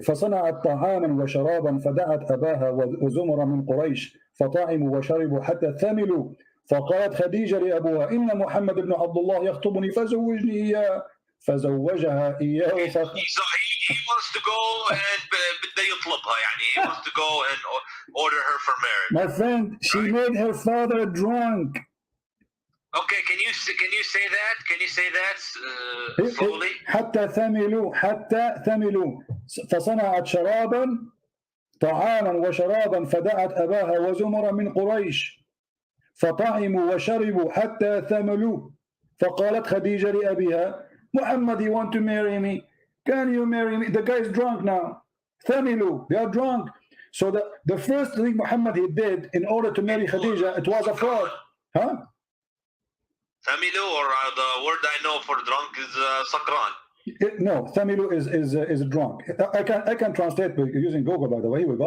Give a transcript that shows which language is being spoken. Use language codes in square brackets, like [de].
[ar] فصنعت طعاما وشرابا فدعت أباها وزمر من قريش فطعموا وشربوا حتى ثملوا فقالت خديجة لأبوها إن محمد بن عبد الله يخطبني فزوجني إياه فزوجها إياه [en] He wants to go and [ar] بده يطلبها يعني [en] he wants to go and order her for marriage. My friend, she made her father drunk. Okay, can you say that? Can you say that slowly? [ar] حتى ثملوا فصنعت شرابا طعاما وشرابا فدعت أباها وزمر من قريش فطعموا وشربوا حتى ثملوا فقالت خديجة لأبيها محمد, [en] you want to marry me? Can you marry me? The guy is drunk now. ثملوا, they are drunk. So the first thing Muhammad he did in order to marry Khadija, it was a fraud. Huh? ثملوا, or the word I know for drunk is sakran. No, ثملوا is drunk. I can translate using Google, by the way. Here we go.